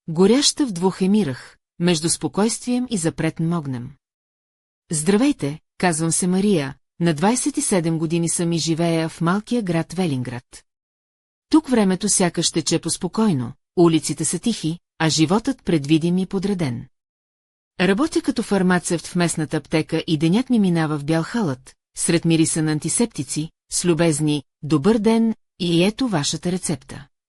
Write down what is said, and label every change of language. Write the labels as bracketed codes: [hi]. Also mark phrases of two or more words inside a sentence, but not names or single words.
[ru] горяща в двух емирах, между спокойствием и запретным огнем. [bg] Здравейте, казвам се Мария, на 27 години съм и живея в малкия град Велинград. Тук времето сякаш тече поспокойно, улиците са тихи, а животът предвидим и подреден. Работя като фармацевт в местната аптека и денят ми минава в бял халат, сред мириса на антисептици, с любезни «Добър ден» и ето вашата рецепта.